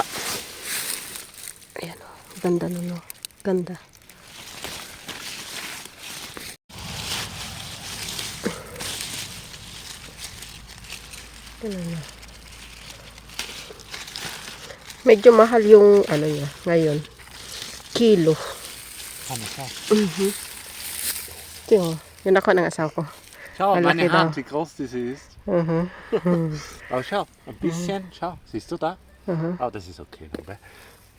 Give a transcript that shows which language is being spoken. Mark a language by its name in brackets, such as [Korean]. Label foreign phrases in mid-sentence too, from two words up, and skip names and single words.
[Filipino] Ayan o, ganda nun o. Ganda. Tignan nyo. Medyo mahal yung ano niya ngayon. Kilo. [German] Komm, schau. [Filipino] Ito yun ako ng asawa ko. [German] Schau, [Filipino] Malaki [German] meine Hand, [Filipino] daw. [German] wie groß diese ist. Mhm. Aber schau, ein bisschen, schau, siehst du da? Mhm. Oh, das ist okay. Aber